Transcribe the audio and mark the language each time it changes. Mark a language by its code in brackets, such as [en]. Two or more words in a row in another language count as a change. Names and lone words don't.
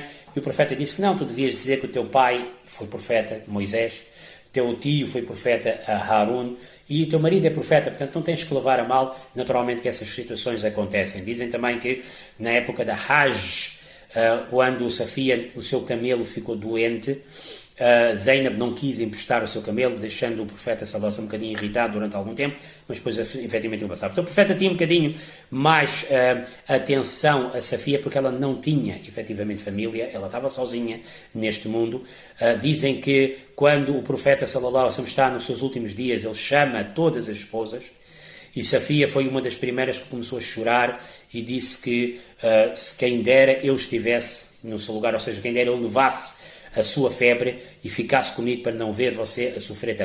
[pt] E o profeta disse que não, tu devias dizer que o teu pai foi profeta, Moisés, teu tio foi profeta, Harun, e o teu marido é profeta, portanto não tens que levar a mal, naturalmente que essas situações acontecem. Dizem também que na época da Hajj, quando Safia, o seu camelo ficou doente, Zainab não quis emprestar o seu camelo, deixando o profeta [ar] صلى الله عليه وسلم [pt] um bocadinho irritado durante algum tempo, mas depois efetivamente ele passava. Então o profeta tinha um bocadinho mais atenção a Safia, porque ela não tinha efetivamente família, ela estava sozinha neste mundo. Dizem que quando o profeta [ar] صلى الله عليه وسلم [pt] está nos seus últimos dias, ele chama todas as esposas, e Safia foi uma das primeiras que começou a chorar e disse que se quem dera eu estivesse no seu lugar, ou seja, quem dera eu levasse a sua febre e ficasse comigo para não ver você a sofrer tanto.